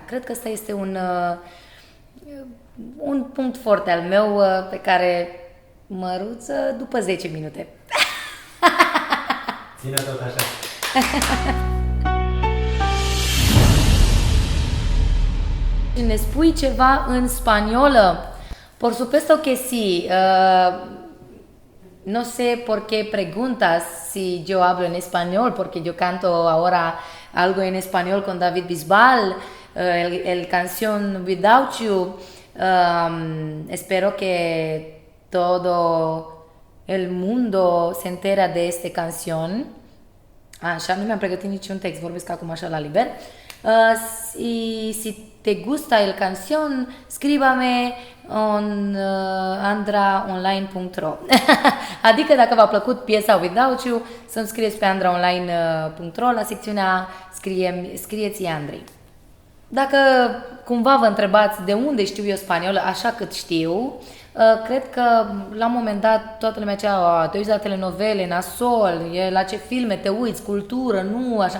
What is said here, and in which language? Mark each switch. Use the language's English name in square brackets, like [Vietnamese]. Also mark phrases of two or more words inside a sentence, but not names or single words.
[Romanian] Cred că ăsta este un punct foarte al meu pe care măruță după 10 minute. Ține tot așa. Ne spui ceva în spaniolă? [Spanish] Por supuesto que sí. No sé por qué preguntas si yo hablo en español, porque yo canto ahora algo en español con David Bisbal, el canción Without You. Espero que todo el mundo se entera de esta canción. [Romanian] Așa, nu mi-am pregătit niciun text, vorbesc acum așa la liber. [Spanish] Si te gusta el canción, escríbame en andraonline.ro. [Romanian] Adică dacă v-a plăcut piesa Without You, să-mi scrieți pe andraonline.ro la secțiunea Scrieți Andrei. Dacă cumva vă întrebați de unde știu eu spaniolă, așa cât știu, cred că la un moment dat toată lumea zicea, te uiți la telenovele, nasol, la ce filme te uiți, cultură, nu așa.